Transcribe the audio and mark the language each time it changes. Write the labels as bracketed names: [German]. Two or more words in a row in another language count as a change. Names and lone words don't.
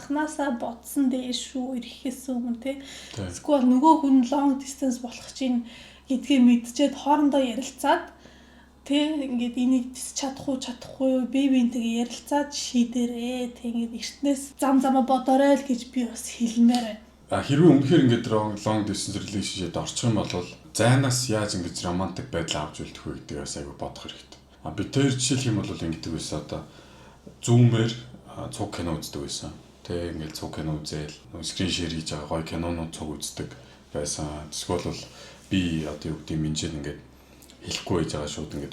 [Mongolian] Анханасаа бодсон дээр шүү ирэхээс өмнө тий. Эсвэл нөгөө хүн [English] long distance [Mongolian] болох чинь гэдгийг мэдчихэд хоорондоо ярилцаад тий ингээд энийг чадахгүй бие биентэйгээ ярилцаад шийдэрээ тий ингээд эртнээс зам замаа бодорой л гэж би бас хэлмээр байна. Хэрвээ үнэхээр ингээд [English] long distance relationship- [Mongolian] д орчих юм бол зайнаас яаж ингэж романтик байдал авч үлдэх вэ гэдгийг бас айгүй бодох хэрэгтэй. Би тэр жишээлх юм бол ингэдэг байсан одоо зүүмээр цуг кино үздэг байсан. Тэг ингээд цуг кино үзээл [English] screen share [Mongolian] хийж байгаа гоё кинонууд цуг үздэг байсан. Эсвэл бол би одоо юу гэдэг минжээ ингээд хэлэхгүй байж байгаа шууд ингээд